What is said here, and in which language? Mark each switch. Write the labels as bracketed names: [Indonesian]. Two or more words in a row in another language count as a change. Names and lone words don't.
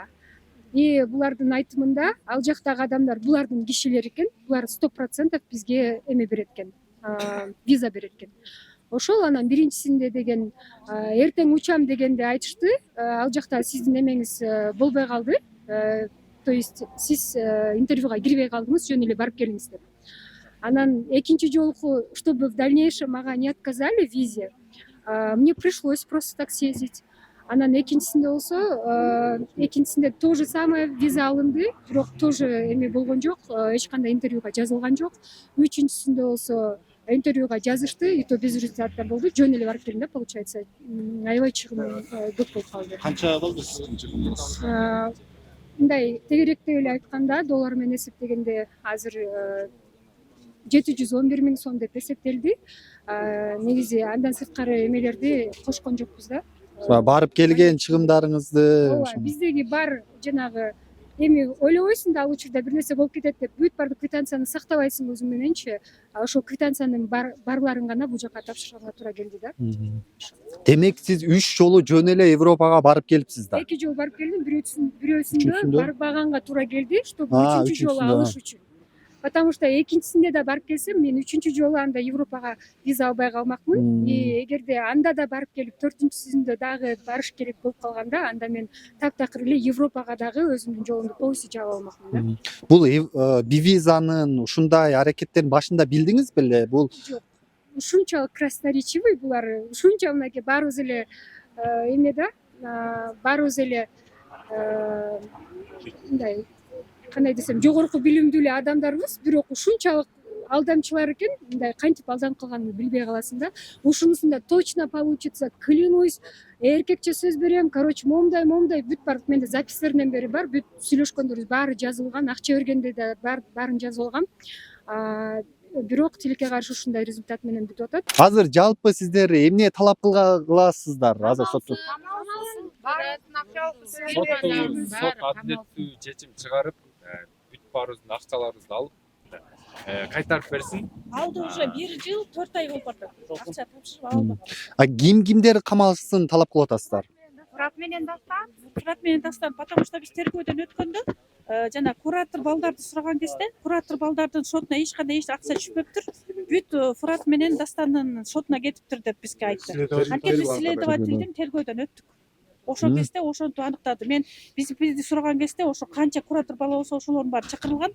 [Kyrgyz] И булардын айтымында ал жактагы адамдар булардын кишилери экен, булар 100% бизге эме берет экен, виза берет экен. Ошол анан биринчисинде деген эртең учам дегенде айтышты, ал жакта сиздин эмеңиз болбой калды, [Russian] то есть [Kyrgyz] сиз интервьюга кирбей калдыңыз, жөн эле барып келиңиз деп. Анан экинчи жолку, [Russian] чтобы в дальнейшем мага не отказали в визе, мне пришлось просто так съездить. [Kyrgyz] Анан экинчисинде болсо, экинчисинде [Russian] то же самое [Kyrgyz] виза алынды, бирок тоже эме болгон жок, эч кандай интервьюга жазылган жок. Үчүнчүсүндө болсо интервьюга жазышты, [Russian] и то без результата болду. [Kyrgyz] Жөн эле барып келдим да, получается. Аябай чыгым көп болуп калды. Канча болду сиздин чыгымыңыз? Мындай тегеректеп эле айтканда, доллар менен эсептегенде азыр 711 000 сом деп эсептелди. Негизи андан сырткары эмелерди кошкон жокпуз да. Барып келген чыгымдарыңызды Ооба, биздеги бар жанагы эми ойлобойсуң да ал учурда бир нерсе болуп кетет деп бүт баардык квитанцияны сактабайсың өзүң мененчи. Ошол квитанциянын барларын гана бул жака тапшырганга туура келди да. Демек сиз 3 жолу жөн эле Европага барып келипсиз да? 2 жолу барып келдим, бирөөсүндө барбаганга туура келди, чтобы үчүнчү жолу үчүнчүсүндө. алыш үчүн. [Russian] Потому что [Kyrgyz] экинчисинде да барып келсем, мен үчүнчү жолу анда Европага виза албай калмакмын. И эгерде анда да барып келип, төртүнчүсүндө дагы барыш керек болуп калганда, анда мен таптакыр эле Европага дагы өзүмдүн жолумду полностью жаап алмакмын да. Бул визанын ушундай аракеттерин башында билдиңиз беле? Бул Ушунчалык красноречивый булар, ушунча мынакей баарыбыз эле эме да, баарыбыз эле мындай кандай десем, жогорку билимдүү эле адамдарбыз, бирок ушунчалык алдамчылар экен, мындай кантип алданып калганын билбей каласың да. [Russian] Ушунусунда точно получится, клянусь, [Kyrgyz] эркекче сөз берем, короче, момундай бүт баардык менде записьлеринен бери бар, бүт сүйлөшкөндөрүбүз баары жазылган, акча бергенде да баарын жазып алгам. Бирок тилекке каршы ушундай результат менен бүтүп атат. азыр жалпы сиздер эмне талап кыласыздар? Азыр соттун Сот адилеттүү чечим чыгарып, бүт баарыбыздын акчаларыбызды алып кайтарып берсин. Алды уже 1 жыл 4 ай болуп атат. Акча тапшырып алды. Кимдер камалсын талап кылып атасыздар? Фурат менен Дастан, [Russian] потому что [Kyrgyz] биз тергөөдөн өткөндө жана куратор балдарды сураган кезде, куратор балдардын шотуна эч кандай акча түшпөптүр. Бүт Фурат менен Дастандын шотуна кетиптир деп бизге айтты. Анткени биз следовательдин тергөөдөн өттүк. Ошол кезде ошонтип аныктады. Мен бизди сураган кезде ошо канча куратор бала болсо ошолордун баары чакырылган.